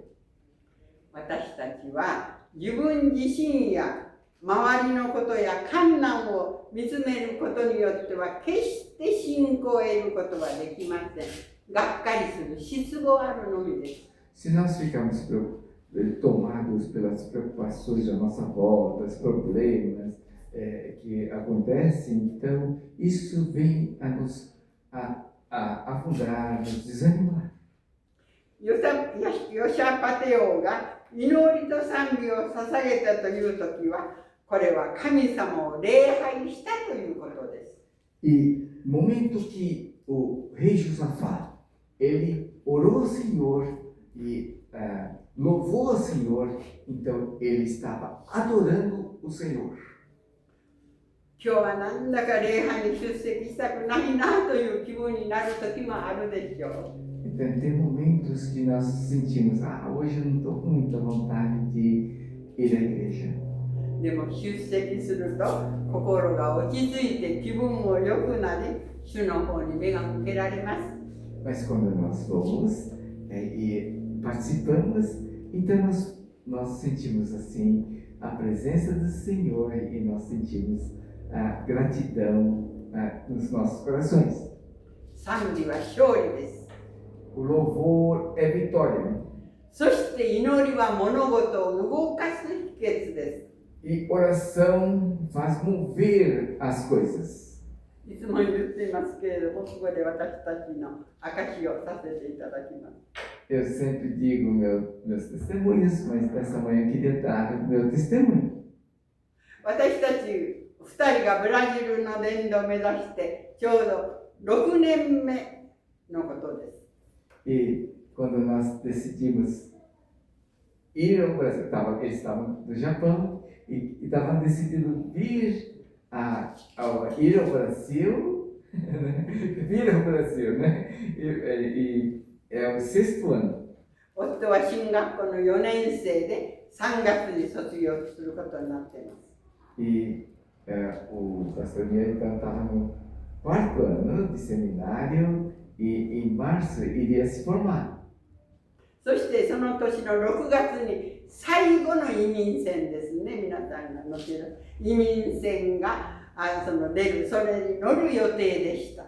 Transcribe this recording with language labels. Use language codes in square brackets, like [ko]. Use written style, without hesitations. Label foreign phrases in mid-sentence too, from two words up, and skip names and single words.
[ja] 私たちは自分自身や周りのことや困難を見つめることによっては決して信仰を得ることはできません。がっかりする失望あるのみです。 [pt] Se nós ficarmos tomados pelas preocupações da nossa volta, os problemas que acontecem, então isso vem a nos afundar, nos desanimar. [ja] ヨシャパテ王が祈りと賛美を捧げたというときは、これは神様を礼拝したということです。 [pt] E no momento que o rei Josafá, ele orou ao Senhor e louvou ao Senhor, então ele estava adorando o Senhor. [ja] 今日はなんだか礼拝に出席したくないなという気分になるときもあるでしょう。 [pt] Então, tem momentos que nós sentimos, hoje eu não estou com muita vontade de ir à igreja. [ja] でも出席すると心が落ち着いて気分も良くなり、主の方に目が向けられます。 [pt] Mas quando nós vamos e participamos, então nós sentimos assim a presença do Senhor e nós sentimos a gratidão nos nossos corações. [ja] 賛美は勝利です。 [pt] O louvor é vitória. [ja] そして祈りは物事を動かす秘訣です。 [pt] E oração faz mover as coisas. [ja] いつも言っていますけれども、ここで私たちの証をさせていただきます。 [pt] Eu sempre digo meus testemunhos, mas nessa manhã eu queria dar o meu testemunho. [ja] 私たち2人がブラジルの伝道を目指してちょうど6年目のことです。 [pt] E quando nós decidimos ir ao Brasil, eles estavam no Japão e estavam decidindo ir ao Brasil, vir ao Brasil, né? E é o 6º ano. [ja] 夫は進学校の4年生で3月に卒業することになっています。 [pt] E o pastor Miel então estava no 4º ano de seminário e em março iria se formar. [ja] そしてその年の6月に最後の移民船ですね、皆さんが乗っている移民船がそれに乗る予定でした。